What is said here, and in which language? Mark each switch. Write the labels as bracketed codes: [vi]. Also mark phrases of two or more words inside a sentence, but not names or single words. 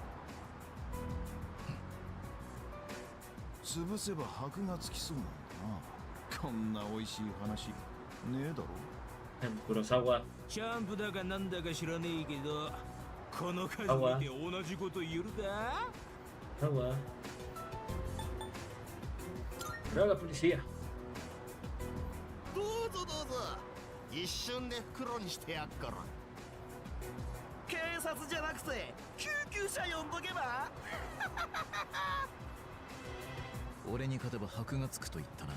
[ja] 潰せば箔がつきそうなんだな。こんな美味しい話ねえだろ。黒沢。チャンプだかなんだか知らねえけど、この数見て同じこと言うか [es] ？Agua. Pero la policía. [ja] どうぞどうぞ。一瞬で袋にしてやっから。警察じゃなくて救急車呼んどけば？俺に勝てば箔がつくと言ったな。